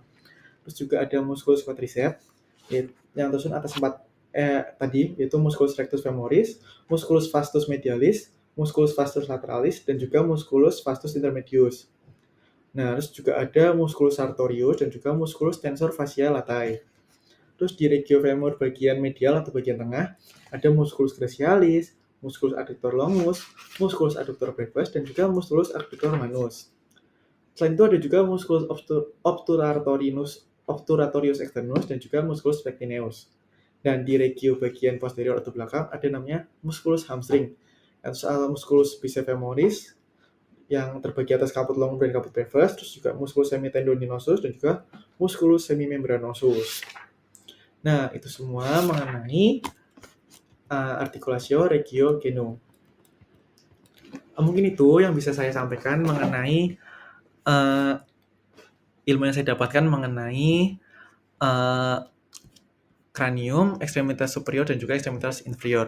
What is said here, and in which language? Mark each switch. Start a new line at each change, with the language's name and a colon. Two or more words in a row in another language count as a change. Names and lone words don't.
Indonesian: Terus juga ada musculus quadriceps yang tersusun atas tadi, yaitu musculus rectus femoris, musculus vastus medialis, musculus vastus lateralis, dan juga musculus vastus intermedius. Nah, terus juga ada musculus sartorius dan juga musculus tensor fascia latae. Terus di regio femur bagian medial atau bagian tengah, ada musculus gracialis, musculus adductor longus, musculus adductor brevis, dan juga musculus adductor manus. Selain itu ada juga musculus obturatorius externus dan juga musculus pectineus. Dan di regio bagian posterior atau belakang ada namanya musculus hamstring, atau musculus bicefemoris yang terbagi atas caput longum dan caput brevis, terus juga musculus semitendoninosus dan juga musculus semimembranosus. Nah, itu semua mengenai articulatio regio genu. Mungkin itu yang bisa saya sampaikan mengenai ilmu yang saya dapatkan mengenai kranium, ekstremitas superior, dan juga ekstremitas inferior.